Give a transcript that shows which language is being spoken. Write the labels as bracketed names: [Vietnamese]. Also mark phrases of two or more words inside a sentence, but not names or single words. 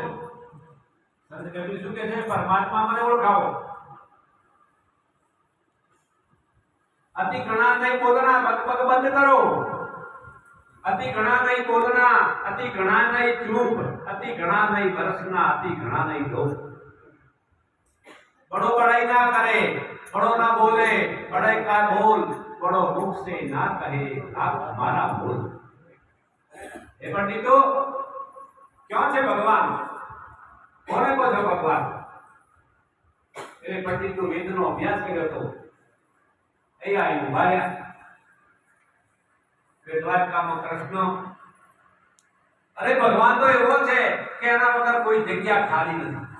[Gujarati] સંત કબીર શું કહે છે? પરમાત્મા મને ઓળખાવો. [Hindi] अति घणा नहीं बोलना, [Gujarati] બકબક બંધ કરો. [Hindi] अति घणा नहीं बोलना, अति घणा नहीं चुप, अति घणा नहीं बरसना, अति घणा नहीं धोप. बड़ो बड़ाई ना करे, बड़ो ना बोले, बड़ाई का बोल, बड़ो मुख से ना कहे आप हमारा बोल. [Gujarati] એ પંડિતો ક્યાં છે ભગવાન? કોને કહો છો ભગવાન? એ પંડિતો વેદનો અભ્યાસ કર્યો હતો. અહીંયા ઉભા રહ્યા. દ્વારકામાં કૃષ્ણ, અરે ભગવાન તો એવો છે કે એના વગર કોઈ જગ્યા ખાલી નથી.